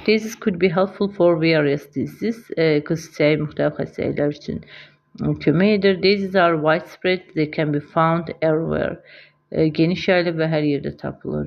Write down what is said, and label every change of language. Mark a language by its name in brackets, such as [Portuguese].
[English] Daisies could be helpful for various diseases. [Azerbaijani] Qız çiçəyi müxtəlif xəstəliklər üçün kömək edir. [English] Daisies are widespread. They can be found everywhere. [Azerbaijani] Geniş yayılıb və hər yerdə tapılır.